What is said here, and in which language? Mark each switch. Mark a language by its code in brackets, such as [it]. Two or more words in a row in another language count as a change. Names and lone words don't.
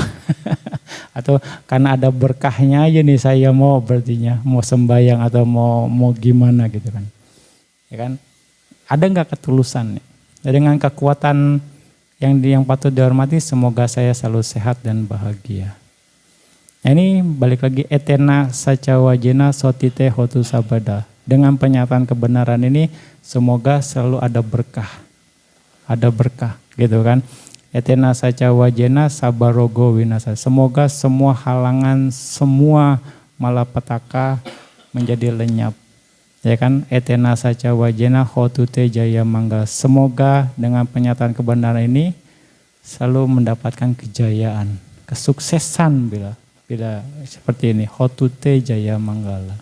[id] Atau karena ada berkahnya aja nih saya mau, berartinya mau sembahyang atau mau gimana gitu kan. Ya kan? Ada nggak ketulusan? Dengan kekuatan yang patut dihormati, semoga saya selalu sehat dan bahagia. Nah, ini balik lagi [pi] etena saca wajena sotite hotu sabada. [id] Dengan pernyataan kebenaran ini semoga selalu ada berkah. Ada berkah gitu kan. [pi] Etena saca wajena sabarogo winasa. [id] Semoga semua halangan, semua malapetaka menjadi lenyap. Ya kan, [pi] etena saca wajena hotute jaya mangga. [id] Semoga dengan penyataan kebenaran ini selalu mendapatkan kejayaan, kesuksesan bila seperti ini, [pi] hotute jaya manggala.